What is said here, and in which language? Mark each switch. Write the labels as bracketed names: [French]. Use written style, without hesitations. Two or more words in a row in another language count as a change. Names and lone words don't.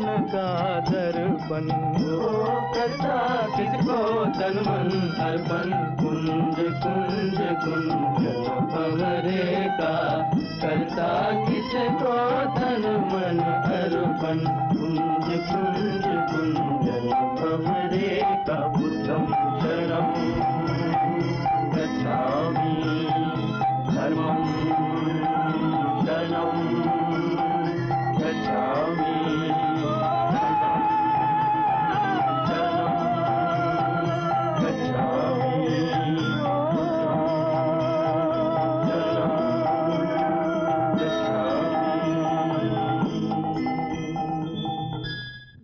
[Hindi] होगा दर्पण, करता किसको तन मन अर्पण, कुंज कुंज कुंजन भंवरे का, करता किसको तन मन अर्पण, कुंज कुंज कुंजन भंवरे का। [Pali] बुद्धं शरणं गच्छामि, धर्मं शरणं गच्छामि, शरणं गच्छामि, शरणं गच्छामि।